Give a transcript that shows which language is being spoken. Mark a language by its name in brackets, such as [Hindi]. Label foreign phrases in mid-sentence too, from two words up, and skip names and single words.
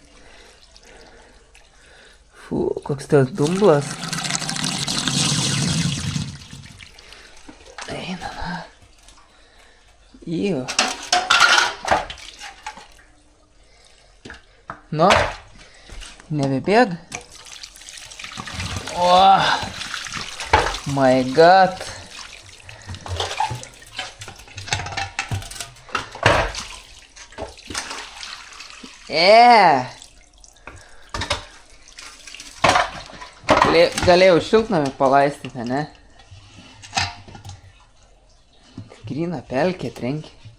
[Lithuanian] Fū, koks tas dumblas. Eina, na. Įjų. Nu, nebebėg. [English] Oh, my god. [Lithuanian] Galėjau šiltnamį palaistyti, ne? Gryna pelkė trenkia.